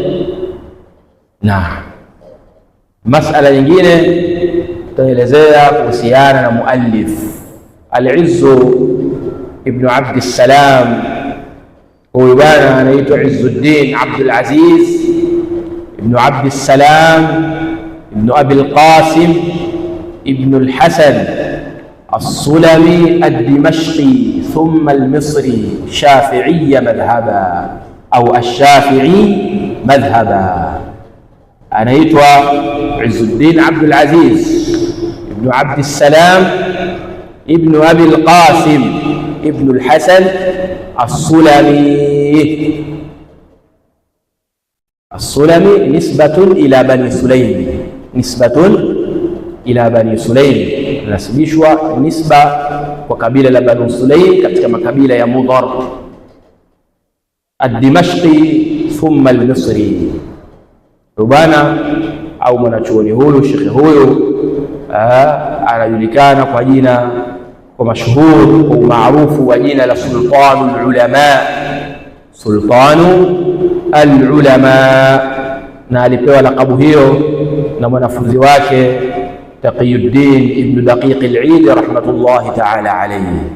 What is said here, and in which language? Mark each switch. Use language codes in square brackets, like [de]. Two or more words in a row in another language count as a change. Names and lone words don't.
[sw] Na masala nyingine tutaelezea kuhusiana na muallif Al-Izz ibn Abd as-Salam. Huyu bwana anaitwa Izzuddin Abdul Aziz ibn Abd as-Salam ibn Abi al-Qasim ibn al-Hasan [ar] السلمي الدمشقي ثم المصري شافعي مذهبا أو الشافعي مذهبا. أنا يتوى عز الدين عبد العزيز ابن عبد السلام ابن أبي القاسم ابن الحسن السلمي. السلمي نسبة إلى بني سليم، نسبة إلى بني سليم، [sw] nasibishwa nisba kwa kabila la Banu Sulaym katika makabila ya Mudhar, [ar] الدمشقي ثم المصري. [sw] Rubana au mwanachuoni huyu, shekhe huyu anajulikana kwa jina, kwa mashuhuri, kwa maarufu wa jina la Sultanul Ulama, Sultanu al-Ulama, na alipewa lakabu hiyo na mwanafunzi wake Taqiyuddin ibn Daqiq al-Eid [ar] رحمة الله تعالى عليه.